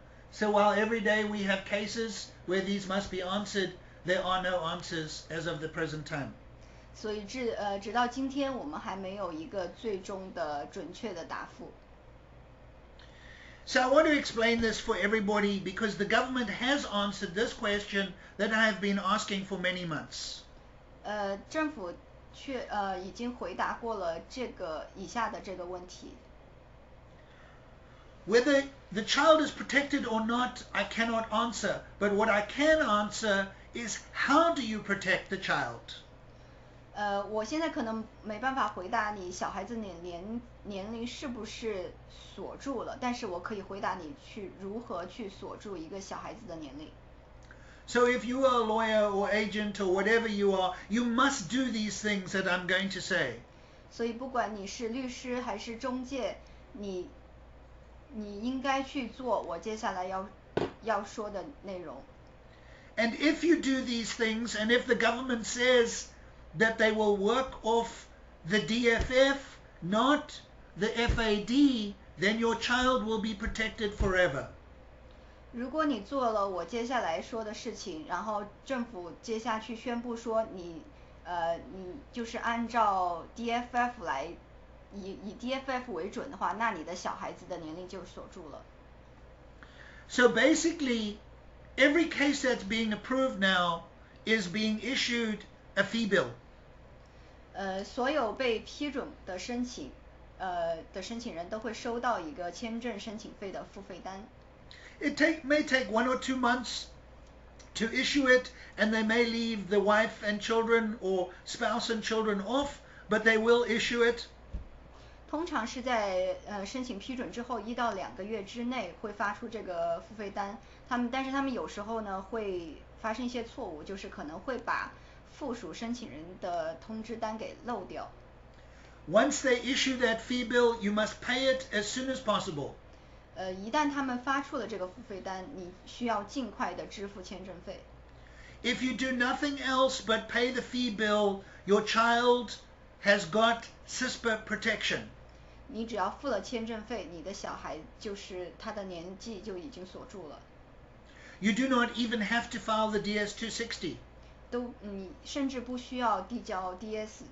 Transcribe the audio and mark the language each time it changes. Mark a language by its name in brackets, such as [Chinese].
[English] So while every day we have cases where these must be answered, there are no answers as of the present time. [Chinese] 所以直到今天我们还没有一个最终的准确的答复。 [English] So I want to explain this for everybody because the government has answered this question that I have been asking for many months. [Chinese] 政府已经回答过了以下的这个问题。 [English] Whether the child is protected or not, I cannot answer. But what I can answer is, how do you protect the child? [Chinese] 我现在可能没办法回答你小孩子年龄是不是锁住了，但是我可以回答你如何去锁住一个小孩子的年龄。 [English] So if you are a lawyer or agent or whatever you are, you must do these things that I'm going to say. [Chinese] 所以不管你是律师还是中介，你应该去做我接下来要说的内容。 [English] And if you do these things, and if the government says that they will work off the DFF, not the FAD, then your child will be protected forever. [Chinese] 如果你做了我接下来说的事情，然后政府接下去宣布说你就是按照 DFF 来以 DFF 为准的话，那你的小孩子的年龄就锁住了。 [English] So basically, every case that's being approved now is being issued a fee bill. [Chinese] 所有被批准的申请人都会收到一个签证申请费的付费单。 [English] It may take 1 or 2 months to issue it, and they may leave the wife and children or spouse and children off, but they will issue it. [Chinese] 通常是在申请批准之后1到2个月之内会发出这个付费单。但是他们有时候呢会发生一些错误，就是可能会把附属申请人的通知单给漏掉。 [English] Once they issue that fee bill, you must pay it as soon as possible. [Chinese] 一旦他们发出了这个付费单，你需要尽快的支付签证费。 [English] If you do nothing else but pay the fee bill, your child has got CISPA protection. [Chinese] 你只要付了签证费，你的小孩就是他的年纪就已经锁住了。 [English] You do not even have to file the DS-260. [Chinese] 你甚至不需要递交 DS-260。